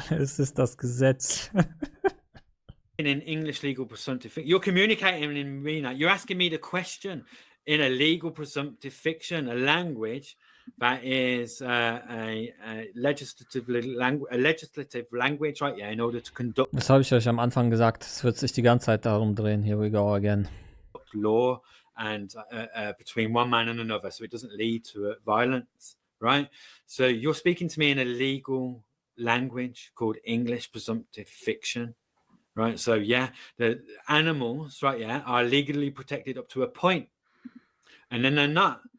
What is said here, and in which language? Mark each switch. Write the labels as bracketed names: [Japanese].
[German] Es ist das Gesetz. [English] In English legal presumptive fiction. You're communicating in me. You're asking me the question in a legal presumptive fiction, a language that is a legislative language, right? Yeah, in order to conduct. [German] Das habe ich euch am Anfang gesagt. Es wird sich die ganze Zeit darum drehen. [English] Here we go again. Law and between one man and another, so it doesn't lead to violence, right? So you're speaking to me in a legal language called English presumptive fiction, right? So yeah, the animals, right, yeah, are legally protected up to a point, and then they're not.